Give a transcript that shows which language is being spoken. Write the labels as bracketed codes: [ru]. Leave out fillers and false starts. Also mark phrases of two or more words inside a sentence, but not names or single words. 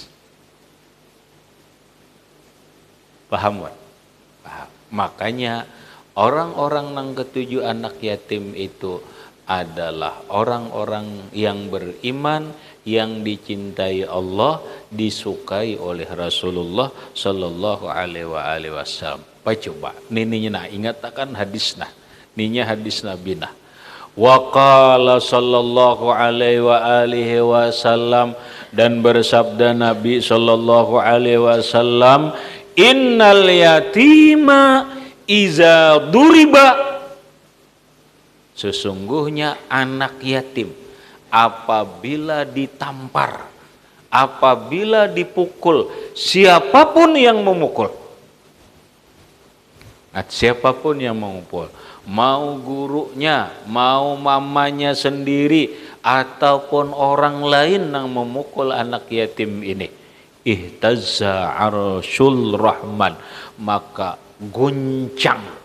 [id] Paham kan? Paham. Makanya orang-orang yang ketujuh anak yatim itu adalah orang-orang yang beriman, yang dicintai Allah, disukai oleh Rasulullah [ar] صلى الله عليه وسلم. [id] Coba nininya ingat akan hadis ninya hadis Nabi [ar] وقال صلى الله عليه وسلم, [id] dan bersabda Nabi [ar] صلى الله عليه وسلم, إن اليتيم إذا ضرب, [id] sesungguhnya anak yatim apabila ditampar, apabila dipukul, siapapun yang memukul, siapapun yang memukul, mau gurunya, mau mamanya sendiri, ataupun orang lain yang memukul anak yatim ini, [ar] اهتز عرش الرحمن, [id] maka guncang.